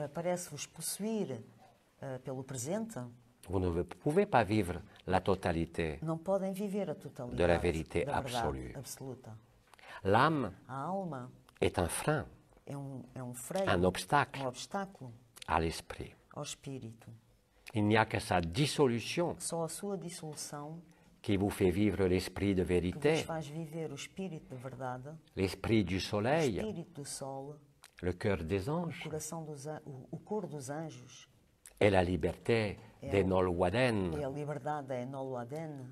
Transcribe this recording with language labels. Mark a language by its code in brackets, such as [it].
[pt] parece-vos possuir pelo presente, [fr] vous ne pouvez pas vivre la totalité. [pt] não podem viver a totalidade [fr] De la vérité [pt] da verdade [fr] absolue. [pt] absoluta. [fr] L'âme [pt] A alma [fr] est un frein, [pt] é um freio, [fr] un obstacle [pt] um obstáculo [fr] à l'esprit. [pt] ao espírito. [fr] Il n'y a que sa dissolution [pt] Só a sua dissolução [fr] qui vous fait vivre l'esprit de [pt] que vos [fr] vérité, [pt] faz viver o espírito da verdade, [fr] l'esprit du [pt] o [fr] soleil, [pt] espírito do sol, [fr] le cœur des [pt] o [fr] anges [pt] coração o cor dos anjos, [fr] et la liberté des [pt] e [fr] Nolwaden [pt] a liberdade da Enol Aden,